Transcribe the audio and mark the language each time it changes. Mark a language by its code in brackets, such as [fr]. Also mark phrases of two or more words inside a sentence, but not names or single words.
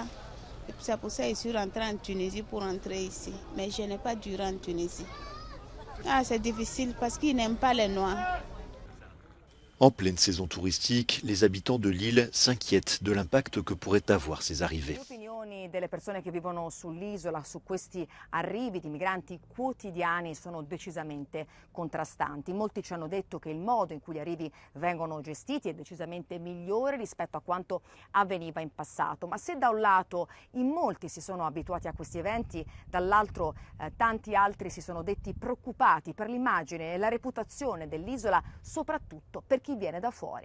[fr] C'est pour ça que je suis rentrée en Tunisie pour rentrer ici. Mais je n'ai pas duré en Tunisie. C'est difficile parce qu'ils n'aiment pas les Noirs. En pleine saison touristique, les habitants de l'île s'inquiètent de l'impact que pourraient avoir ces arrivées. [it] opinioni delle persone che vivono sull'isola su questi arrivi di migranti quotidiani sono decisamente contrastanti. Molti ci hanno detto che il modo in cui gli arrivi vengono gestiti è decisamente migliore rispetto a quanto avveniva in passato. Ma se da un lato in molti si sono abituati a questi eventi, dall'altro tanti altri si sono detti preoccupati per l'immagine e la reputazione dell'isola, soprattutto per chi viene da fuori.